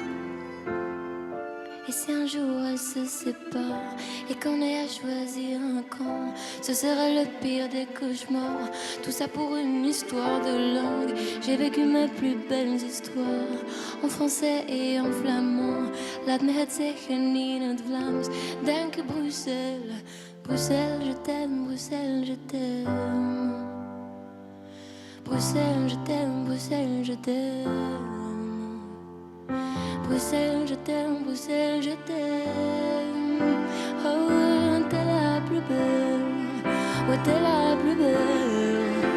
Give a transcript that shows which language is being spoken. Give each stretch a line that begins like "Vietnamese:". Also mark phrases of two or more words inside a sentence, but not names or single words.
French: Et si un jour elles se séparent et qu'on ait à choisir un camp, ce serait le pire des cauchemars. Tout ça pour une histoire de langue. J'ai vécu mes plus belles histoires en français et en flamand.
Dutch: Laat me het zeggen in het Vlaams.
French: Denk Bruxelles, Bruxelles, je t'aime, Bruxelles, je t'aime. Bruxelles, je t'aime, Bruxelles, je t'aime. Bruxelles, je t'aime, Bruxelles, je t'aime. Oh, t'es la plus belle, oh, t'es la plus belle.